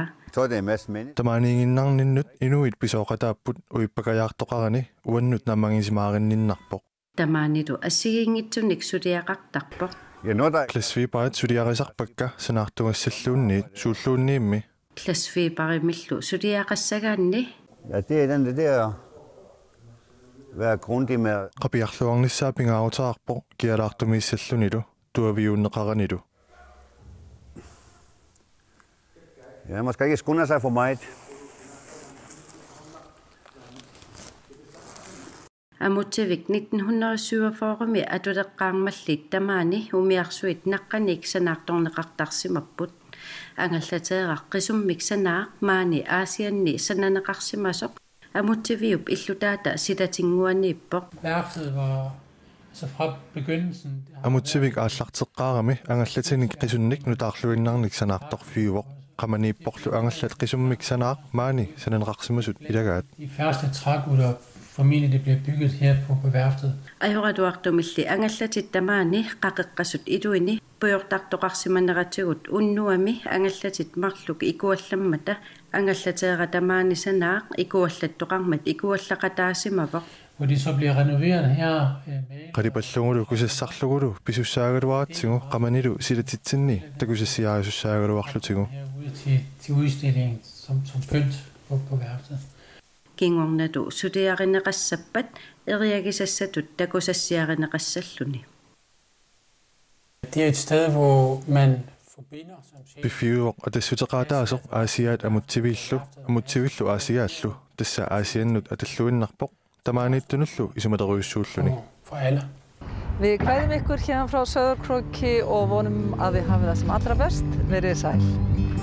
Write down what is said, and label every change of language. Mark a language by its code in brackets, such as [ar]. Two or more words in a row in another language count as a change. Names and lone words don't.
[kl] Tamaniinginnarninnut inuit pisooqataapput uippakajaartoqarani uannut nammangisimaarinninnarpoq Tamanitu assigingitsunik suliaqartarpoq klassfiipait suliarisarpakka sanaartungassalluunniit suulluunniimmi klassfiiparimillu suliaqassagaanni [da] Ja, det er den der være grundig med [kl] qapiarluarnissaa pingaarutaarpoq kialaartumiissallunilu tuaviuunneqaranilu [da] Ja, man skal ikke skynde sig for meget. [kl] Amuttivik 1947 atuleqqaarmallit tamaani umiarsuit naqqanik sanaartorneqartarsimapput angallateeqaq qisummik sanaaq maani aasianni sananeqarsimasoq amuttiviup illutaata silatinguaniippoq [da] Værftet var altså fra begyndelsen [kl] Amuttivik aallarteqqaarami angallatinik qisunnik nutaarluinnarnik sanaartorfiuvoq qamaniipporlu angallat qisummik sanaaq maani sananeqarsimasut ilagaat [da] De første trækutter formentlig det bliver bygget her på værftet. [kl] Ajoratuartumilli angallatit tamaani qaqiqqasut iluini puyortartoqarsimaneratigut unnuami angallatit marluk ikuallammata angallateera tamaani sanaaq ikuallattoqarmat ikuallaqataasimavoq [da] Hvor de så bliver renoveret her med [kl] qalipallungulu kusassarlugulu pisussaagaluaratsigu qamanilu silatitsinni takusassiaasussaaгаluarlutigu [da] herude til udstillingen som pynt på værftet. [kl] Kingornatu suliarineqassappat eriagisassatut takusassiarineqassalluni. [da] Det er et sted, hvor man forbinder [kl] Bifiuoq atassutеqaataasoq aasiaat amuttivillu aasiaallu tassa aasiannut atalluinnarpoq tamaaniittunullu isumateruissuulluni [da] for alle. [is] Við kveðum ykkur hérna frá Sauðárkróki og vonum að þið hafið það sem allra best. Verið sæl.